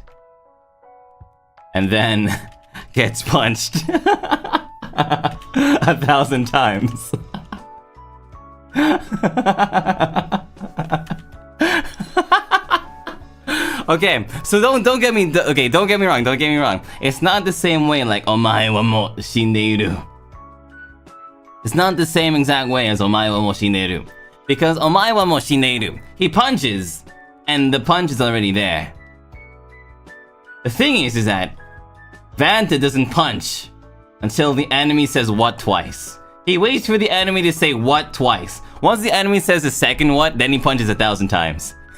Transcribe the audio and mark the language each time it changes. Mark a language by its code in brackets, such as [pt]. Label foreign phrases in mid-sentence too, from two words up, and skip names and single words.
[en] And then gets punched 1,000 times. Okay, so don't get me wrong. It's not the same way like [ja] お前はもう死んでいる. [en] It's not the same exact way as [ja] お前はもう死んでいる. Because お前はもう死んでいる, [en] he punches and the punch is already there. The thing is that Vonta doesn't punch until the enemy says what twice. He waits for the enemy to say what twice. Once the enemy says the second what, then he punches 1,000 times.